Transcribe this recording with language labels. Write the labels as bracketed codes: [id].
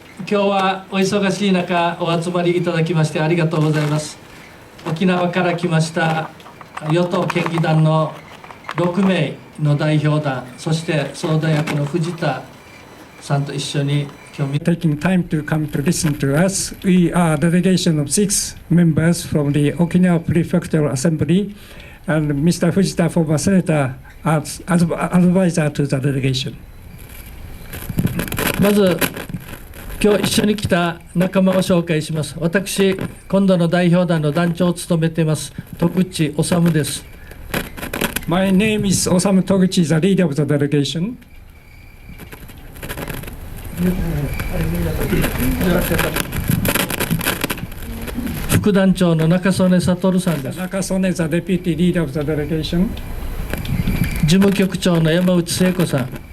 [ja] 今日はお忙しい中お集まりいただきましてありがとうございます。沖縄から来ました与党県議団の6名の代表団、そして総代役の藤田さんと一緒に今日 [en] taking time to come to listen to us. We are a delegation of 6 members from the Okinawa Prefectural Assembly, and Mr. Fujita, former senator, as advisor to the delegation. [ja] まず今日一緒に来た仲間を紹介します。私、今度の代表団の団長を務めています徳地修です。 [en] My name is Osamu Toguchi, the leader of the delegation. [ja] 副団長の中曽根悟さんです。 [en] 中曽根 the deputy leader of the delegation. [ja] 事務局長の山内聖子さん。